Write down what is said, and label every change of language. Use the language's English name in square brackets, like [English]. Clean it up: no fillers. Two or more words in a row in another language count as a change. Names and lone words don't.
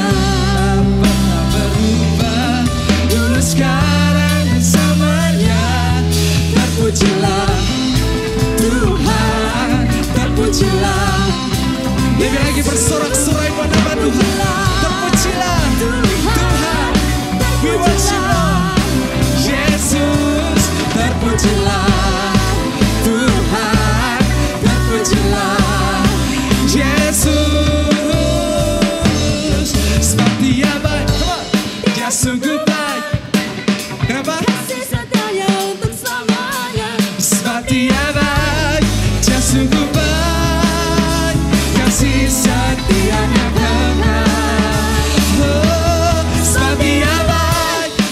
[Indonesian] Tak pernah berubah, dulu sekarang dan selamanya. Terpujilah Tuhan, terpujilah. Lebih lagi bersorak-sorai buat nama Tuhan. Terpujilah Tuhan, [English] we worship Lord. [Indonesian] Yesus, terpujilah Tuhan, terpujilah Yesus. Sebab Dia baik, Dia sungguh baik. Kenapa? Sebab Dia baik, Dia sungguh baik. Kasih setianya kekal. Oh, sebab Dia baik.